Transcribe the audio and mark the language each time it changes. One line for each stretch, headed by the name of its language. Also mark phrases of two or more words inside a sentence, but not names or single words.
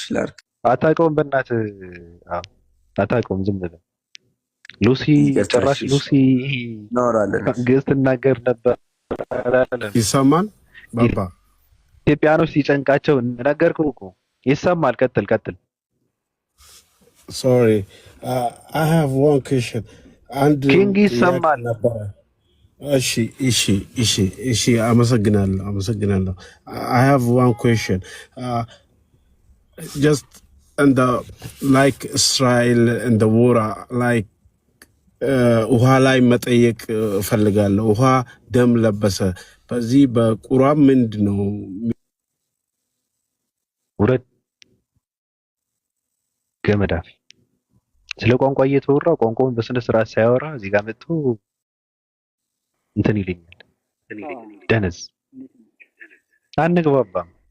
Amharic: አታውቀውም፣ በእናትህ አታውቀውም። ዝም ብለህ ሉሲ፣ ጭራሽ ሉሲ እናወራለን። ግዕዝ ትናገር ነበር። ይሰማል ባባ? ኢትዮጵያኖች ሲጨንቃቸው ነገርኩህ እኮ። ይሰማል። ቀጥል።
English: ሶሪ I have one question.
Amharic: ኪንግ ይሰማል። እሺ አመሰግናለሁ።
English: I have one question. Just like Israel and the war, like
Amharic: ውሃ ላይ መጠየቅ እፈልጋለሁ። ውሃ ደም ለበሰ። በዚህ በቁርአን ምንድን ነው? ውረድ ገመዳፍ። ስለ ቋንቋ እየተወራ ቋንቋውን በስነ ስርዓት ሳያወራ እዚህ ጋር መጥቶ እንትን ይለኛል። ደነዝ አንግባባም።